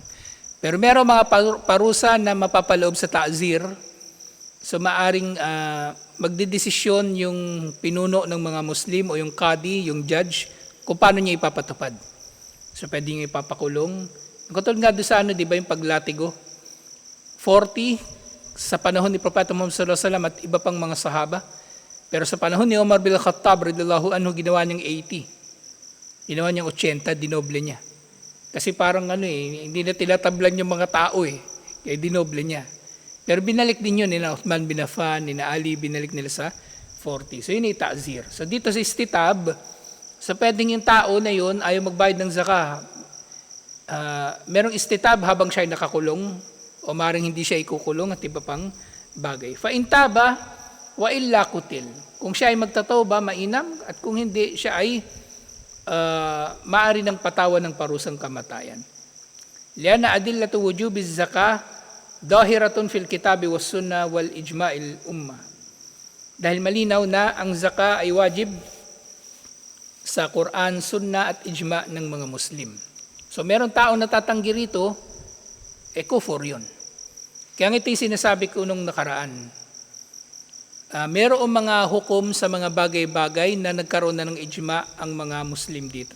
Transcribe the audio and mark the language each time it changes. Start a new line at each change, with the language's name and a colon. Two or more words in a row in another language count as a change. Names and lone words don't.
Filipino: Pero meron mga parusa na mapapaloob sa ta'zir, so maaring magdedesisyon yung pinuno ng mga Muslim o yung qadi, yung judge, kung paano niya ipapatupad. So pwede niya ipapakulong. Katulad nga doon sa di ba yung paglatigo? 40 sa panahon ni Propeta Muhammad
Arabic: صلى الله عليه وسلم
Filipino: at iba pang mga sahaba. Pero sa panahon ni Umar bin Khattab
Arabic: رضي الله عنه,
Filipino: ginawa niyang 80. Ginawa niyang 80, dinoble niya. Kasi parang hindi na tinatablan yung mga tao kaya dinoble niya. Pero binalik din yun, nina Uthman bin Affan, nina Ali, binalik nila sa 40. So yun ay ta'zir. So dito sa istitab, sa pwedeng yung tao na yun, ayaw magbayad ng zakah. Merong istitab habang siya ay nakakulong, o maring hindi siya ikukulong at iba pang bagay.
Arabic: فإن تاب وإلا قتل.
Filipino: Kung siya ay magtatawba, mainam, at kung hindi, siya ay maaari ng patawan ng parusang kamatayan.
Arabic: لأن أدلة وجوب الزكاة ظاهرة في الكتاب والسنة وإجماع الأمة.
Filipino: Dahil malinaw na ang zakah ay wajib sa Quran, sunnah at ijma' ng mga Muslim. So meron tao na tatanggi rito, kufur yun. Kaya ito yung sinasabi ko nung nakaraan. Merong mga hukom sa mga bagay-bagay na nagkaroon na ng ijma ang mga Muslim dito.